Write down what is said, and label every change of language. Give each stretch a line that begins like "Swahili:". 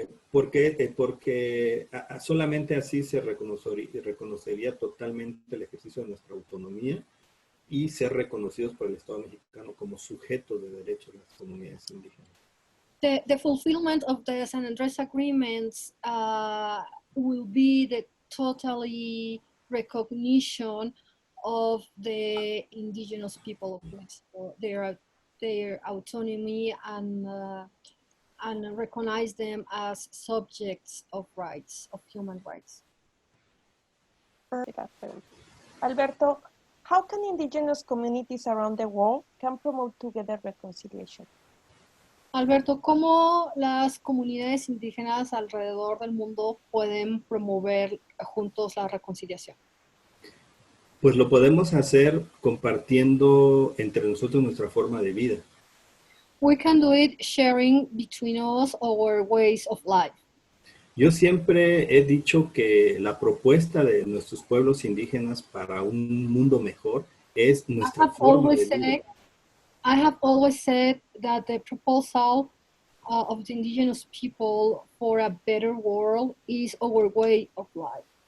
Spanish: Porque solamente así se reconocería totalmente el ejercicio de nuestra autonomía y ser reconocidos por el Estado mexicano como sujetos de derechos de las comunidades indígenas.
English: The fulfillment of the San Andrés Agreements will be the totally recognition of the indigenous people of Mexico, their autonomy, and recognize them as subjects of rights, of human rights. Alberto, how can indigenous communities around the world can promote together reconciliation?
Spanish: Alberto, ¿cómo las comunidades indígenas alrededor del mundo pueden promover juntos la reconciliación? Pues lo podemos hacer compartiendo entre nosotros nuestra forma de vida.
English: We can do it sharing between us our ways of life.
Spanish: Yo siempre he dicho que la propuesta de nuestros pueblos indígenas para un mundo mejor es nuestra forma de vida.
English: I have always said that the proposal of the indigenous people for a better world is our way of life.